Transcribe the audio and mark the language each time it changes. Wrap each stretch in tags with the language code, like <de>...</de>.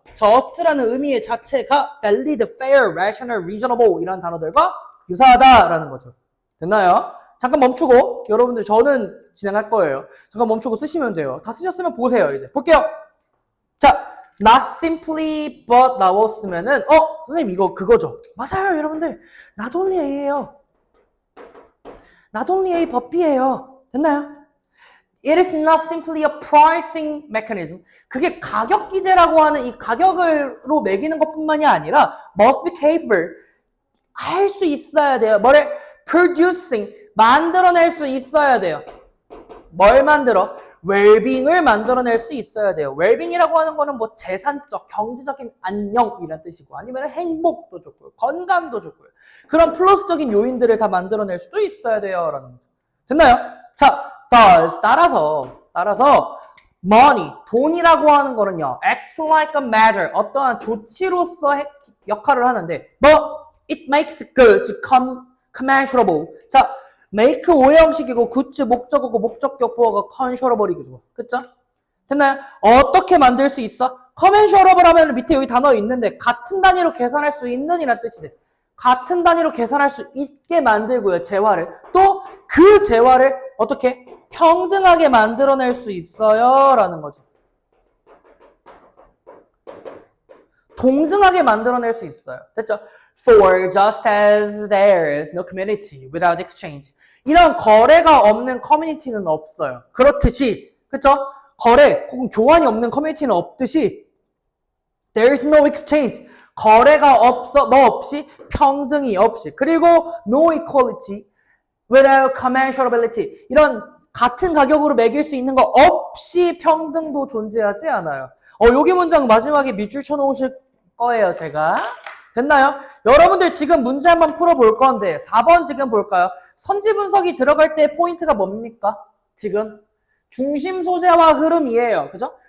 <ko>just라는 의미의 자체가</ko> <en>valid, fair, rational, reasonable</en> <ko>이라는 단어들과 유사하다라는 거죠. 됐나요? 잠깐 멈추고 여러분들 저는 진행할 거예요. 잠깐 멈추고 쓰시면 돼요. 다 쓰셨으면 보세요. 이제 볼게요. 자,</ko> <en>not simply but</en> <ko>나왔으면은 선생님 이거 그거죠. 맞아요 여러분들.</ko> <en>not only A</en> <ko>예요. not only A 법비예요. 됐나요?</ko> <en>It is not simply a pricing mechanism.</en> <ko>그게 가격 기제라고 하는 이 가격으로 매기는 것뿐만이 아니라</ko> <en>must be capable.</en> <ko>할 수 있어야 돼요. 뭐를? producing. 만들어낼 수 있어야 돼요. 뭘 만들어? 웰빙을 만들어낼 수 있어야 돼요. 웰빙이라고 하는 거는 뭐 재산적, 경제적인 안녕이라는 뜻이고 아니면 행복도 좋고요. 건강도 좋고요. 그런 플러스적인 요인들을 다 만들어낼 수도 있어야 돼요. 라는 거죠. 됐나요? 자, thus 따라서 money, 돈이라고 하는 거는요.</ko> <en>act like a measure,</en> <ko>어떠한 조치로서 역할을 하는데</ko> <en>it makes goods commensurable.</en> <ko>자, make 오형식이고 goods 목적어고 목적격 보어가 commensurabl이고 그쵸? 됐나요? 어떻게 만들 수 있어? commensurable 하면 밑에 여기 단어 있는데 같은 단위로 계산할 수 있는 이란 뜻이 돼. 같은 단위로 계산할 수 있게 만들고요. 재화를. 또 그 재화를 어떻게? 평등하게 만들어낼 수 있어요. 라는 거죠. 동등하게 만들어낼 수 있어요. 됐죠?</ko> <en>For just as there is no community without exchange.</en> <ko>이런 거래가 없는 커뮤니티는 없어요. 그렇듯이, 그쵸? 거래 혹은 교환이 없는 커뮤니티는 없듯이</ko> <en>there is no exchange.</en> <ko>거래가 없어, 뭐 없이? 평등이 없이.</ko> <en>그리고 no equality without commensurability.</en> <ko>이런 같은 가격으로 매길 수 있는 거 없이 평등도 존재하지 않아요. 여기 문장 마지막에 밑줄 쳐놓으실 거예요, 제가. 됐나요? 여러분들 지금 문제 한번 풀어볼 건데 4번 지금 볼까요? 선지 분석이 들어갈 때 포인트가 뭡니까? 지금 중심 소재와 흐름이에요. 그죠?</ko>